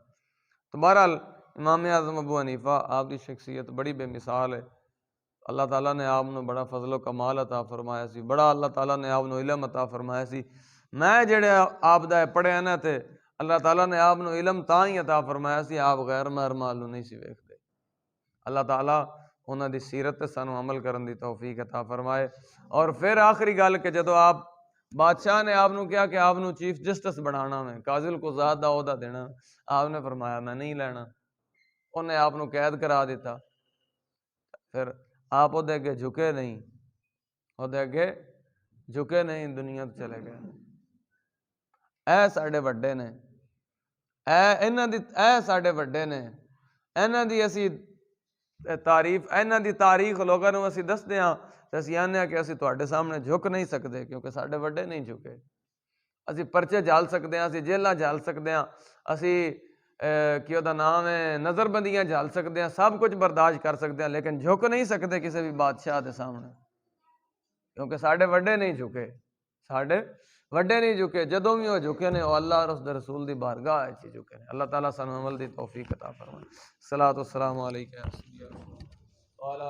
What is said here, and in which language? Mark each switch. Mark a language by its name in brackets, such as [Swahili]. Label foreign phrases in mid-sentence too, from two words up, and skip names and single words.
[Punjabi] تو بہرحال امام اعظم ابو حنیفہ آپ دی شخصیت بڑی بے مثال ہے۔ اللہ تعالیٰ نے آپ نو بڑا فضل و کمال عطا فرمایا سی، بڑا اللہ تعالیٰ نے آپ نو علم عطا فرمایا سی۔ میں جڑے آپ دا پڑھیا نا تے اللہ تعالیٰ نے آپ نو علم تاں ہی عطا فرمایا سی، آپ غیر مہرمال نہیں سی ویکھدے۔ اللہ تعالیٰ انہاں دی سیرت تے سانو عمل کرن دی توفیق عطا فرمائے۔ اور پھر آخری گل کہ جدو آپ بادشاہ نے آپ نو کیا کہ آپ نو چیف جسٹس بنانا میں، قاضی القضات دا عہدہ دینا، آپ نے فرمایا میں نہیں لینا۔ انہیں آپ نو قید کرا دیتا، پھر آپ وہ دے کے جھکے نہیں، وہ دے کے جھکے نہیں، دنیا تو چلے گئے۔ اے ساڈے وڈے نے، اے ساڈے وڈے نے، انہاں دی اسی تعریف، انہاں دی تاریخ لوگاں نوں اسی دسدے ہاں تے اسی آنے ہاں کہ اسی تواڈے سامنے جھک نہیں سکدے کیونکہ ساڈے وڈے نہیں جھکے۔ اسی پرچے جھال سکدے ہاں، اسی جیلاں جھال سکدے ہاں، اسی کی دا نام ہے نظر بندیاں جھال سکدے ہیں، سب کچھ برداشت کر سکدے ہیں، لیکن جھک نہیں سکدے کسی بھی بادشاہ دے سامنے کیونکہ ساڈے وڈے نہیں جھکے، ساڈے وڈے نہیں جھکے۔ جدوں بھی وہ جھکے نے وہ اللہ اور اس دے رسول دی بارگاہ وچ جھکے نے۔ اللہ تعالیٰ سانو عمل دی توفیق عطا فرمائے۔ [Arabic] الصلاۃ والسلام علیکم۔